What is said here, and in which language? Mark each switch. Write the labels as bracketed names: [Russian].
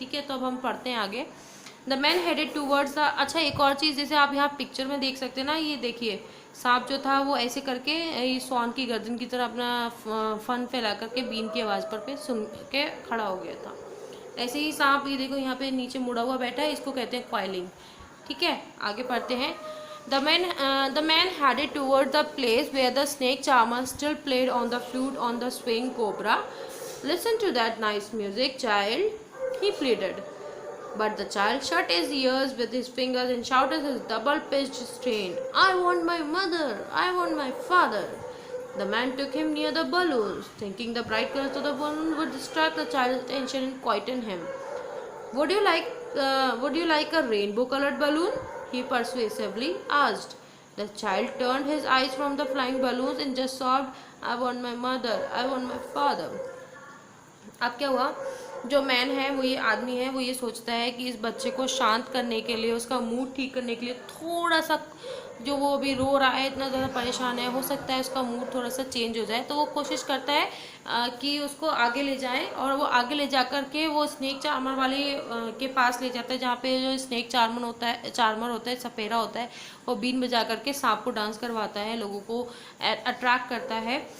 [Hindi] ठीक है, तो अब हम पढ़ते हैं आगे। [English] the man headed towards the, [Hindi] अच्छा एक और चीज़ जैसे आप यहाँ पिक्चर में देख सकते हैं ना, ये देखिए सांप जो था वो ऐसे करके ये स्वान की गर्दन की तरह अपना फन फैला करके बीन की आवाज़ पर पे सुन के खड़ा हो गया था। ऐसे ही सांप ये देखो यहाँ पे नीचे मुड़ा हुआ बैठा है, इसको कहते हैं कॉइलिंग। ठीक है, आगे पढ़ते हैं। [English] The man headed toward the place where the snake charmer still played on the flute on the swing cobra. Listen to that nice music, child, he pleaded. But the child shut his ears with his fingers and shouted his double-pitched strain, I want my mother, I want my father. The man took him near the balloons, thinking the bright colors of the balloon would distract the child's attention and quieten him. Would you like a rainbow-colored balloon? He persuasively asked. The child turned his eyes from the flying balloons and just sobbed, I want my mother, I want my father. [Hindi] अब क्या हुआ, जो man है वो ये आदमी है, वो ये सोचता है कि इस बच्चे को शांत करने के लिए, उसका मूड ठीक करने के लिए थोड़ा सा, जो वो अभी रो रहा है, इतना ज़्यादा परेशान है, हो सकता है उसका मूड थोड़ा सा चेंज हो जाए। तो वो कोशिश करता है कि उसको आगे ले जाए और वो आगे ले जा कर के वो स्नेक चार्मर वाले के पास ले जाता है, जहाँ पे जो स्नेक चार्मर होता है, सपेरा होता है, वो बीन बजा करके सांप को डांस करवाता है, लोगों को अट्रैक्ट करता है।